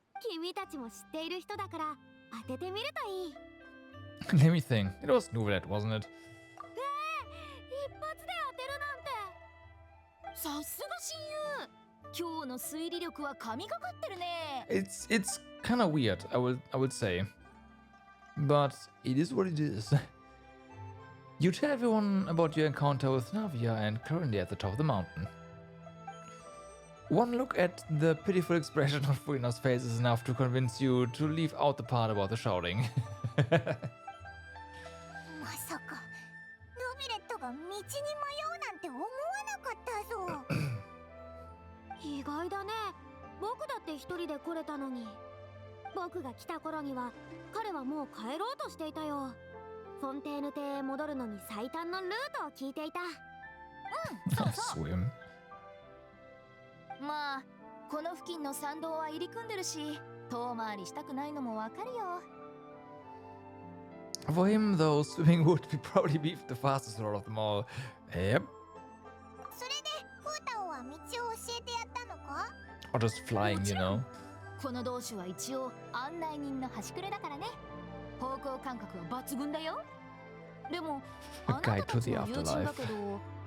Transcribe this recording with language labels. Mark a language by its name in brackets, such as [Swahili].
[Japanese] 君たちも知っている人だから当ててみるといい。 [English] Let me think. It was Novelet, wasn't it? [Japanese] 一発で当てるなんて。さすが親友。今日の推理力は神がかってるね。 [English] It's kind of weird, I would say. But it is what it is. You tell everyone about your encounter with Navia and currently at the top of the mountain. One look at the pitiful expression on Furina's face is enough to convince you to leave out the part about the shouting. [Japanese] まさかノビレットが道に迷うなんて思わなかったぞ。意外だね。僕だって一人で来れたのに。僕が来た頃には彼はもう帰ろうとしていたよ。フォンテーヌ邸へ戻るのに最短のルートを聞いていた。そうそう。 [English] Swim. [Japanese] まあ、この付近の山道は入り組んでるし、遠回りしたくないのもわかるよ。 [English] For him, though, swimming would probably be the fastest sort of them all. Yep. [Japanese] それでフータオは道を教えてやったのか？ [English] Or just flying, you know. [Japanese] この同種は一応案内人の端くれだからね。方向感覚は抜群だよ。でも、あなたたちの友人だけど、